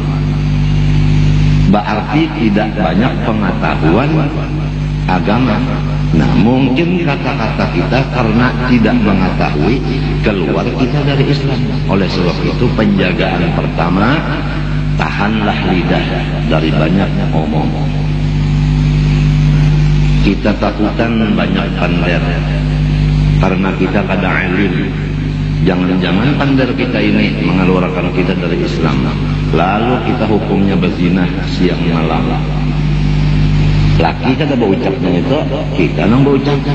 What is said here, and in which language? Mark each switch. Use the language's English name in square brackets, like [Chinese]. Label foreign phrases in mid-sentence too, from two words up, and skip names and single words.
[Indonesian] Berarti tidak banyak pengetahuan agama. Nah, mungkin kata-kata kita karena tidak mengetahui keluar kita dari Islam. Oleh sebab itu penjagaan pertama, tahanlah lidah dari banyak omong. [Banjar] Kita takutan banyak pander karena kita kada alim. [Indonesian] Jangan-jangan pander kita ini mengeluarkan kita dari Islam. [Banjar] lalu kita hukumnya berzina siang malam. Laki kada berucapnya itu, kita nang berucapnya.